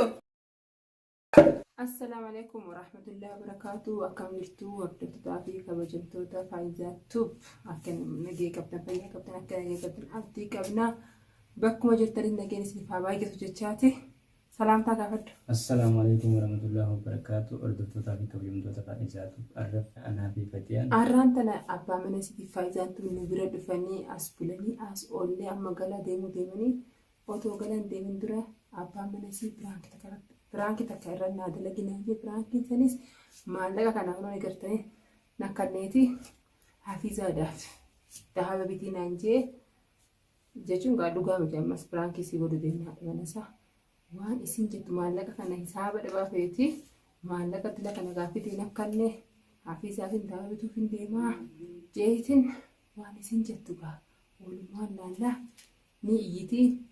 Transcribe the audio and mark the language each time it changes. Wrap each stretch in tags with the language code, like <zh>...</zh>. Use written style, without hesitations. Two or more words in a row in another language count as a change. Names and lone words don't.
<ar>السلام عليكم ورحمة الله وبركاته.</ar> <om>Akkam jirtu hordoftoota fi kabajamtoota Faayidaa Tuub. Akka nagee qabdan fayyaa qabdan akka nagee qabdan abdii qabna. Bakkuma jirtanitti nageen isiniif haa baay'atu jechaati. Salaamtaa gaafadhu.</om> <ar>السلام عليكم ورحمة الله وبركاته.</ar> <om>Hordoftoota fi kabajamtoota Faayidaa Tuub. Arraffa anaa fi Fatiyaan. Arraan tana abbaa mana isiniif Faayidaan Tuub nu bira dhufanii as bulanii as oollee amma galaa deemanii otoo galan deemin dura abbaa mana isii Biraanki takka irra naa dalaginaa fi biraankiin sanis maallaqa kana hunda agartanii nakkanneeti hafiizaadhaaf dhahaba bitii naan jee jechuun gaa dhugaa miti ammas biraankii sii godhu deemnaa dhimanasaa waan isin jettu maallaqa kana hisaaba dhabaa feeti maallaqa dila kana gaaffitii nakkanne hafiizaatiin dhahaba bituuf hin deemaa jeetiin waan isin jettu gaa walumaan laallaa ni iyyitii.</om>